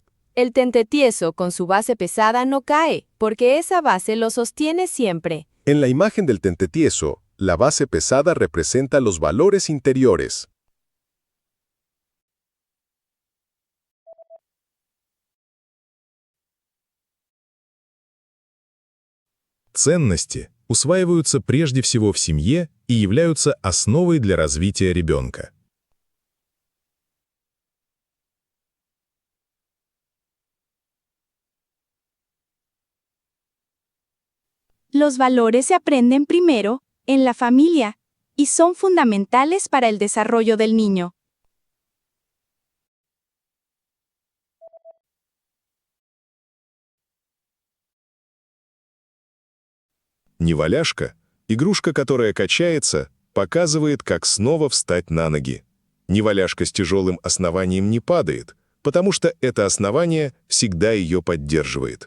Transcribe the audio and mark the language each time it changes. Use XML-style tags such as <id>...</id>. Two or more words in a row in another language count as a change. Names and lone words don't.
<es>El tentetieso con su base pesada no cae, porque esa base lo sostiene siempre. En la imagen del tentetieso, la base pesada representa los valores interiores.</es> <ru>Ценности усваиваются прежде всего в семье и являются основой для развития ребенка.</ru> <es>Los valores se aprenden primero, en la familia, y son fundamentales para el desarrollo del niño.</es> <ru>Неваляшка, игрушка, которая качается, показывает, как снова встать на ноги. Неваляшка с тяжелым основанием не падает, потому что это основание всегда ее поддерживает.</ru>